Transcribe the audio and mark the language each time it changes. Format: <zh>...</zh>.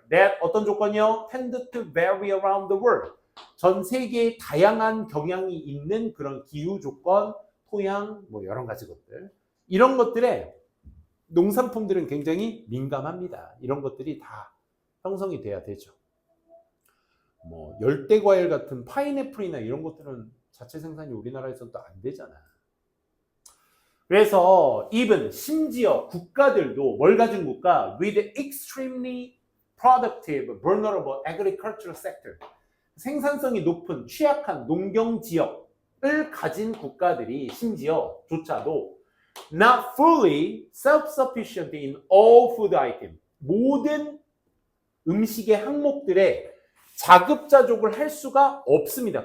<ko>That 어떤 조건이요?</ko> <en>Tend to vary around the world.</en> <ko>전 세계에 다양한 경향이 있는 그런 기후 조건, 토양, 뭐 여러 가지 것들. 이런 것들에 농산품들은 굉장히 민감합니다. 이런 것들이 다 형성이 돼야 되죠. 뭐 열대 과일 같은 파인애플이나 이런 것들은 자체 생산이 우리나라에서는 또 안 되잖아. 그래서 even 심지어 국가들도 뭘 가진 국가?</ko> <en>With extremely productive, vulnerable agricultural sector.</en> <ko>생산성이 높은 취약한 농경 지역을 가진 국가들이 심지어 조차도</ko> <en>not fully self-sufficient in all food items.</en> <ko>모든 음식의 항목들에 자급자족을 할 수가 없습니다.</ko>